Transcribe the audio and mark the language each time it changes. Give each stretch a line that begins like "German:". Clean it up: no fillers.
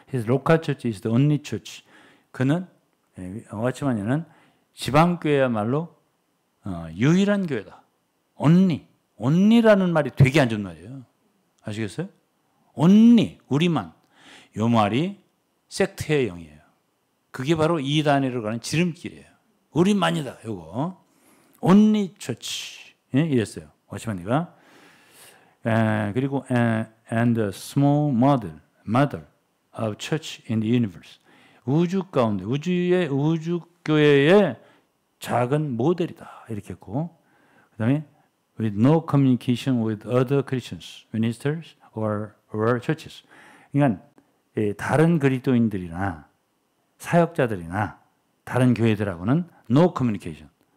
English: His local church is the only church.
Korean: 그는 워치만이는 지방교회야말로 유일한 교회다. only라는 말이 되게 안 좋은 말이에요. 아시겠어요? only, 우리만. 요 말이 섹트의 영이에요. 그게 바로 이단으로 가는 지름길이에요. 우리만이다. 요거.
English: only church.
Korean: 이랬어요. 워치만이가. 그리고
English: and a small mother of church in the universe.
Korean: 우주 가운데, 우주교회의 작은 모델이다. 이렇게 했고, 그 다음에
English: with no communication with other Christians, ministers or churches.
Korean: 그러니까 다른 그리스도인들이나 사역자들이나 다른 교회들하고는
English: no communication.